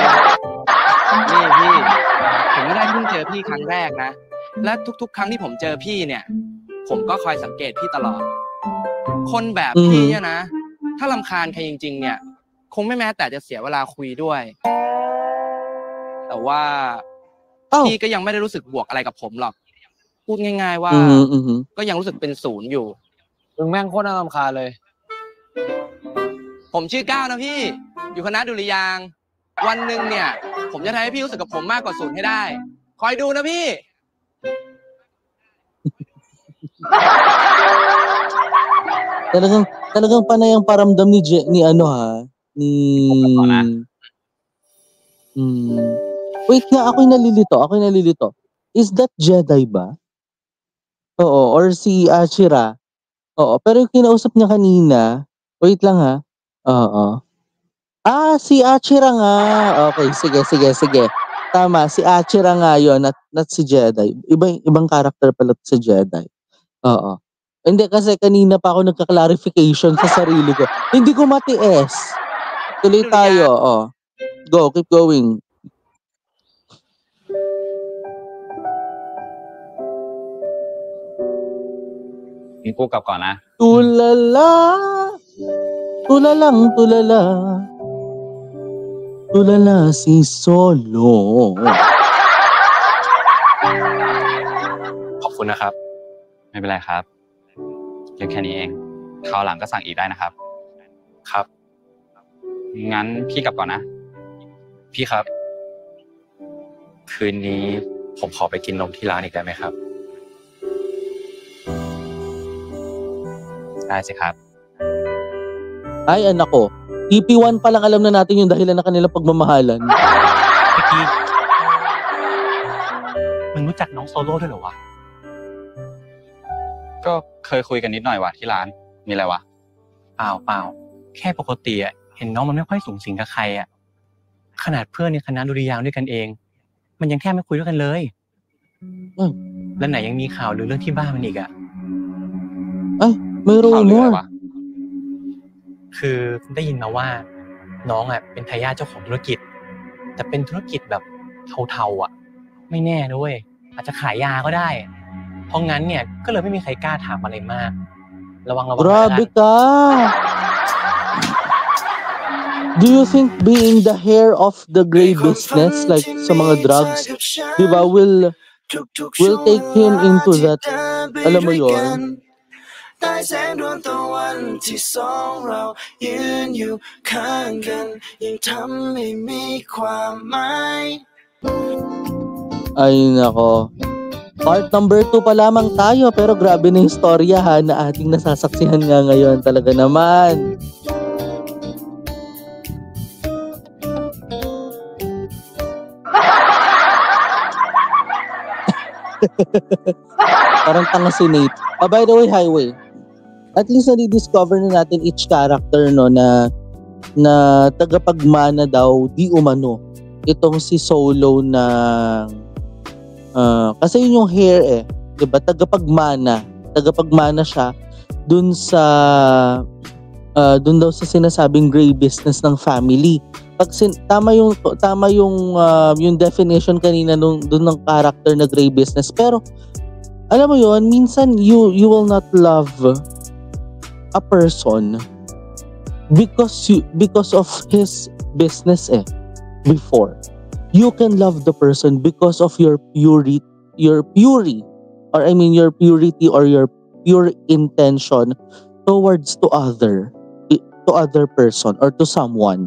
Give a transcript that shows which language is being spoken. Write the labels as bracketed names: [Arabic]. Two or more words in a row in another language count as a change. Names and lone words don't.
[Thai] นี่พี่ผมไม่ได้เพิ่งเจอพี่ครั้งแรกนะและทุกๆครั้งที่ผมเจอพี่เนี่ยผมก็คอยสังเกตพี่ตลอดคนแบบพี่เนี่ยนะถ้ารำคาญใครจริงๆเนี่ยคงไม่แม้แต่จะเสียเวลาคุยด้วยแต่ว่าพี่ก็ยังไม่ได้รู้สึกบวกอะไรกับผมหรอกพูดง่ายๆว่าก็ยังรู้สึกเป็นศูนย์อยู่ มึงแม่งโคตรน่ารำคาญเลย ผมชื่อก้าวนะพี่อยู่คณะดุริยางค์วันหนึ่งเนี่ยผมจะทำให้พี่รู้สึกกับผมมากกว่าศูนย์ให้ได้คอยดูนะพี่ [Filipino] Talagang panay ang paramdam ni ano ha, ni wait nga, ako'y nalilito. [English] Is that [Filipino] Jedi ba? Oo, or si Ashira. Oo, pero yung kinausap niya kanina, wait lang ha. Oo. Si Ashira nga. Okay, sige. Tama, si Ashira nga yun, not si Jedi. Ibang character pala sa Jedi. Oo. Hindi kasi kanina pa ako nagka-clarification sa sarili ko. Hindi ko matiis. Tuloy tayo. [English] Go, keep going. [Thai] Yung กูกลับก่อนนะ [Filipino] Tulala. Tulalang tulala. Tulala si Solo. [Thai] ขอบคุณนะครับ ไม่เป็นไรครับเรื่องแค่นี้เองคราวหลังก็สั่งอีกได้นะครับ ครับ งั้นพี่กลับก่อนนะ พี่ครับ คืนนี้ผมขอไปกินนมที่ร้านอีกได้ไหมครับ ได้สิครับ [Filipino] Ay, anak ko. EP1 pa lang alam na natin yung dahilan na kanilang pagmamahalan. [Thai] มึงรู้จักน้องโซโล่ด้วยเหรอวะ ก็เคยคุยกันนิดหน่อยว่ะที่ร้านมีอะไรวะ เปล่าแค่ปกติอ่ะเห็นน้องมันไม่ค่อยสูงสิงกับใครอ่ะขนาดเพื่อนในคณะดุริยางค์ด้วยกันเองมันยังแทบไม่คุยด้วยกันเลยและไหนยังมีข่าวหรือเรื่องที่บ้านมันอีกอ่ะ ไม่รู้มั้ง คือได้ยินมาว่าน้องอ่ะเป็นทายาทเจ้าของธุรกิจแต่เป็นธุรกิจแบบเทาๆอ่ะไม่แน่ด้วยอาจจะขายยาก็ได้เพราะงั้นเนี่ยก็เลยไม่มีใครกล้าถามอะไรมากระวัง [Filipino] Grabe ka! [English] Do you think being the hair of the gray business like [Filipino] sa mga drugs, di ba, [English] will take him into that, [Filipino] alam mo yun? [Thai] ใต้แสงดวงตะวันที่สองเรายืนอยู่ข้างกันยังทำให้มีความหมาย [Filipino] Ay nako. Part number 2 pa lamang tayo pero grabe na yung storya ha na ating nasasaksihan nga ngayon talaga naman. Parang tanga si Nate. By the way, Highway. [English] At least [Filipino] na-discover na natin [English] each character [Filipino] no na tagapagmana daw di umano itong si Solo na kasi yun yung hair 'di ba? Tagapagmana siya dun daw sa sinasabing gray business ng family. Pag tama yung definition kanina dun ng character na [English] gray business, [Filipino] pero alam mo yun, [English] minsan you will not love a person because of his business before. You can love the person because of your purity or your purity or your pure intention towards to other person or to someone.